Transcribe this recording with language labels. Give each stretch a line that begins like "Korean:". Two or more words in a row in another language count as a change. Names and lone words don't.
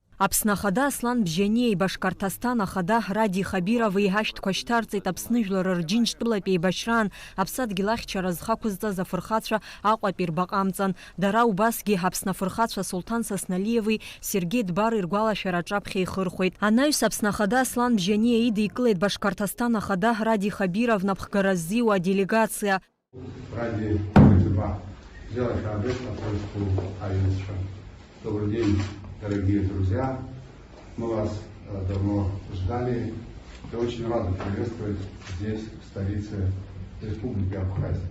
Abkhazian: Аԥсны ахада Аслан Бжьаниеи Башкортостан ахада Ради Хабирови ҳашьҭқәа шьҭарҵеит Аԥсны жәлар рџьынџьтәылатә еибашьраан Аԥсадгьыл ахьчара зхақәызҵаз афырхацәа Аҟәатәи рбаҟамҵан. Дара убасгьы Аԥсны афырхацәа Сулҭан Сасналиеви Сергеи Дбари ргәалашәара аҿаԥхьа ихырхәеит. Анаҩс Аԥсны ахада Аслан Бжьаниа идикылеит Башкортостан ахада Ради Хабиров напхгара ззиуа аделегациа.
Russian: Добрый день, дорогие друзья. Мы вас давно ждали и очень рады приветствовать здесь, в столице Республики Абхазия.